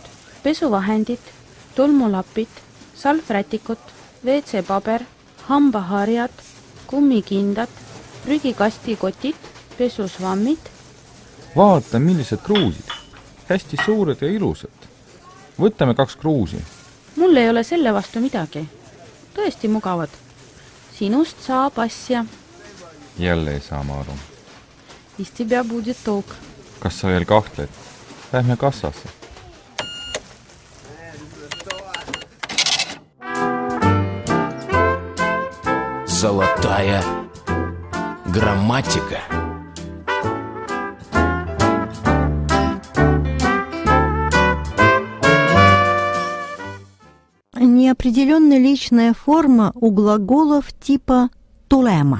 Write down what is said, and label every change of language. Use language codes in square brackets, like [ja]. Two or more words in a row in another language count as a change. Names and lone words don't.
[et] Pesuvahendid, tolmulapid, salvrätikut, WC-paber, hambaharjad, kummikindad, prügikastikotid, pesusvammid. Vaata, millised kruusid. Hästi suured ja ilusad. Võtame 2 kruusi. Mul ei ole selle vastu midagi. Tõesti mugavad. Sinust saab asja. Jälle ei saa ma aru. [ru] Из тебя будет толк. [et] Kas sa veel kahtled? Lähme kassasse. [ru] Золотая грамматика. Неопределенная личная форма у глаголов типа тулема.